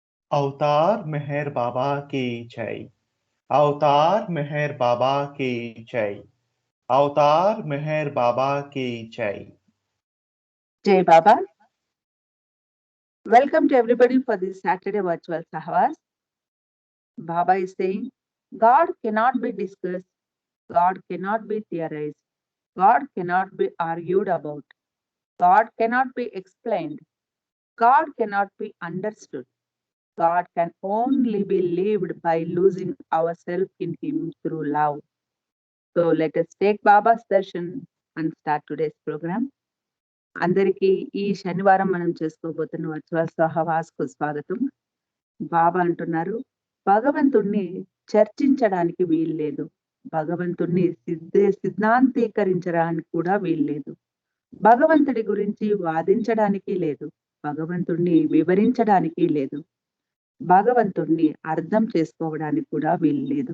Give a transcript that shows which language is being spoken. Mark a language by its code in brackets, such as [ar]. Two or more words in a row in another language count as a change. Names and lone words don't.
[hi] अवतार मेहर बाबा की जय। अवतार मेहर बाबा की जय। अवतार मेहर बाबा की जय। Jai Baba. [en] Welcome to everybody for this Saturday virtual Sahwas. Baba is saying, God cannot be discussed, God cannot be theorized, God cannot be argued about, God cannot be explained, God cannot be understood. God can only be lived by losing ourselves in Him through love. So let us take Baba's darshan and start today's program. [te] అందరికీ ఈ శనివారం మనం చేసుకోబోతున్న వర్చువల్ సహవాస్కు స్వాగతం. బాబా అంటున్నారు, భగవంతుణ్ణి చర్చించడానికి వీల్లేదు, భగవంతుణ్ణి సిద్ధాంతీకరించడానికి కూడా వీల్లేదు, భగవంతుడి గురించి వాదించడానికి లేదు, భగవంతుణ్ణి వివరించడానికి లేదు, భగవంతుణ్ణి అర్థం చేసుకోవడానికి కూడా వీల్లేదు.